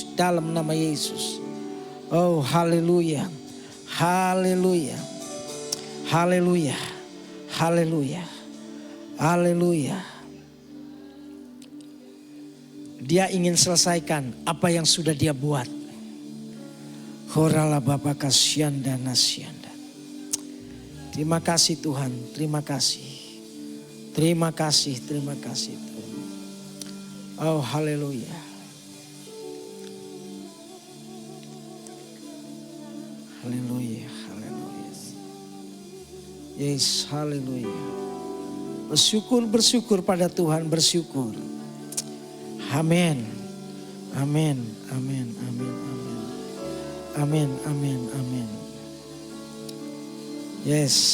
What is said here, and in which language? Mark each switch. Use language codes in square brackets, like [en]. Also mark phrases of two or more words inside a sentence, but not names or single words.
[id] Dalam nama Yesus. Oh haleluya. Haleluya. Haleluya. Haleluya. Haleluya. Dia ingin selesaikan apa yang sudah dia buat. Horala Bapa Kasyanda Nasyanda. Terima kasih Tuhan, terima kasih. Terima kasih, terima kasih Tuhan. Oh haleluya. Haleluya, haleluya. Yes, haleluya. Bersyukur pada Tuhan, bersyukur. Amin. Amin, amin, amin, amin. Amin, amin, amin. Yes.